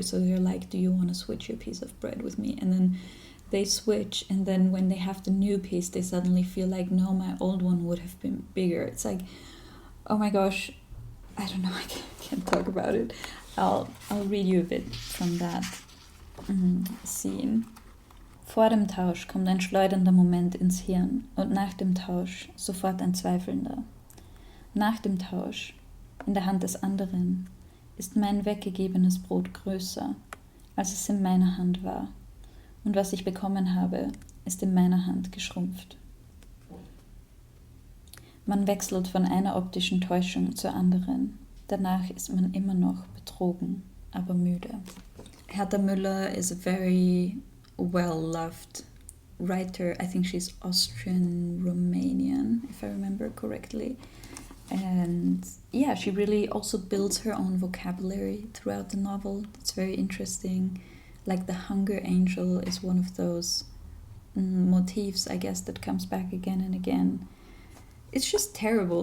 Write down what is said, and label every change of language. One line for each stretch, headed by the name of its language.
English: So they're like, do you want to switch your piece of bread with me? And then they switch, and then when they have the new piece, they suddenly feel like, no, my old one would have been bigger. It's like, oh my gosh, I don't know, I can't talk about it. I'll read you a bit from that scene.
German: Vor dem Tausch kommt ein schleudernder Moment ins Hirn und nach dem Tausch sofort ein zweifelnder. Nach dem Tausch In der Hand des anderen ist mein weggegebenes Brot größer, als es in meiner Hand war. Und was ich bekommen habe, ist in meiner Hand geschrumpft. Man wechselt von einer optischen Täuschung zur anderen. Danach ist man immer noch betrogen, aber müde.
English: Herta Müller is a very well-loved writer. I think she's Austrian-Romanian, if I remember correctly. And yeah, she really also builds her own vocabulary throughout the novel. It's very interesting. Like the hunger angel is one of those motifs, I guess, that comes back again and again. It's just terrible.